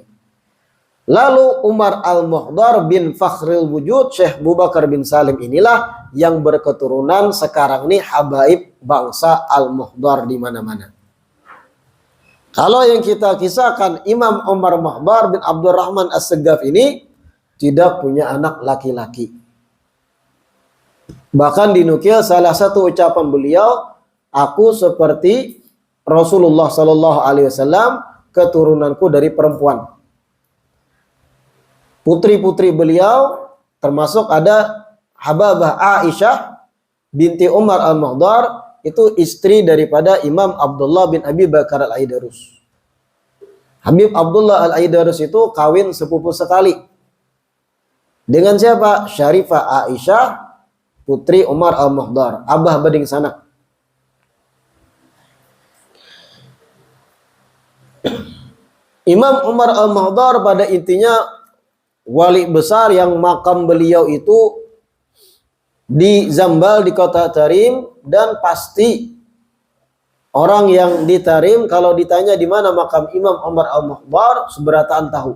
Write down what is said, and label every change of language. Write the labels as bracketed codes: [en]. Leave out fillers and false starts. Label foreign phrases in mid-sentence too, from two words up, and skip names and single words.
[id] Lalu Umar Al-Muhdar bin Fakhril Wujud Syekh Abu Bakar bin Salim inilah yang berketurunan sekarang ini habaib bangsa Al-Muhdar di mana-mana. Kalau yang kita kisahkan Imam Umar Muhdar bin Abdurrahman As-Segaf ini tidak punya anak laki-laki. Bahkan dinukil salah satu ucapan beliau, aku seperti Rasulullah [ar] صلى الله عليه وسلم, [id] keturunanku dari perempuan. Putri-putri beliau termasuk ada Hababah Aisyah binti Umar Al-Muhdar, itu istri daripada Imam Abdullah bin Abi Bakar Al-Aidarus. Habib Abdullah Al-Aidarus itu kawin sepupu sekali. Dengan siapa? Syarifah Aisyah, putri Umar Al-Muhdar, abah bading sanak. Imam Umar Al-Muhdar pada intinya wali besar yang makam beliau itu di Zambal di kota Tarim, dan pasti orang yang di Tarim kalau ditanya di mana makam Imam Umar Al-Muhdar seberataan tahu.